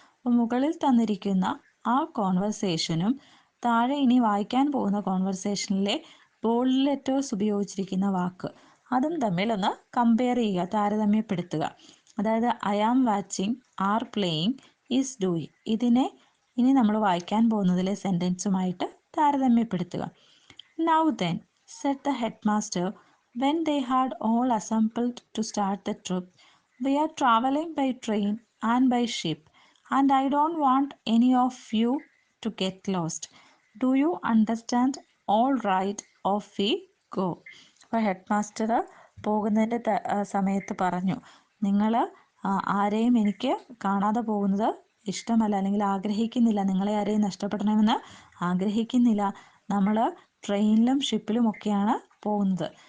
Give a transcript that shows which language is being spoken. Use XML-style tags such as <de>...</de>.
<ml>അപ്പോൾ മുകളിൽ തന്നിരിക്കുന്ന ആ കോൺവെർസേഷനും താഴെ ഇനി വായിക്കാൻ പോകുന്ന കോൺവെർസേഷനിലെ ബോൾഡ് ലെറ്റേഴ്സ് ഉപയോഗിച്ചിരിക്കുന്ന വാക്ക്, അതും തമ്മിൽ ഒന്ന് കമ്പയർ ചെയ്യുക, താരതമ്യപ്പെടുത്തുക. അതായത്</ml> <en>I am watching, are playing, is doing,</en> <ml>ഇതിനെ ഇനി നമ്മൾ വായിക്കാൻ പോകുന്നതിലെ സെൻറ്റൻസുമായിട്ട് താരതമ്യപ്പെടുത്തുക.</ml> <en>Now then, said the headmaster, when they had all assembled to start the trip, we are traveling by train and by ship, and I don't want any of you to get lost. Do you understand? All right, off we go.</en> <ml>അപ്പോൾ head master പോകുന്നതിൻ്റെ സമയത്ത് പറഞ്ഞു, നിങ്ങൾ ആരെയും എനിക്ക് കാണാതെ പോകുന്നത് ഇഷ്ടമല്ല, അല്ലെങ്കിൽ ആഗ്രഹിക്കുന്നില്ല. നിങ്ങളെ ആരെയും നഷ്ടപ്പെടണമെന്ന് ആഗ്രഹിക്കുന്നില്ല. നമ്മൾ ട്രെയിനിലും ഷിപ്പിലും ഒക്കെയാണ് പോകുന്നത്.</ml>